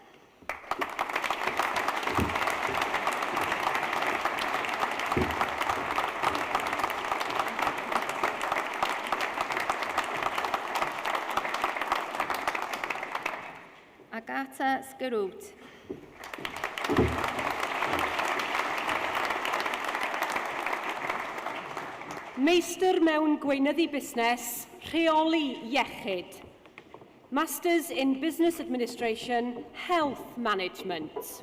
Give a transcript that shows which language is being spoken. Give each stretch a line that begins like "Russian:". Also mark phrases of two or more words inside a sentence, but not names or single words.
Welsh: Agata Skarut. Meistr mewn gweinyddu busnes, rheoli iechyd.
English: Masters in Business Administration, Health Management.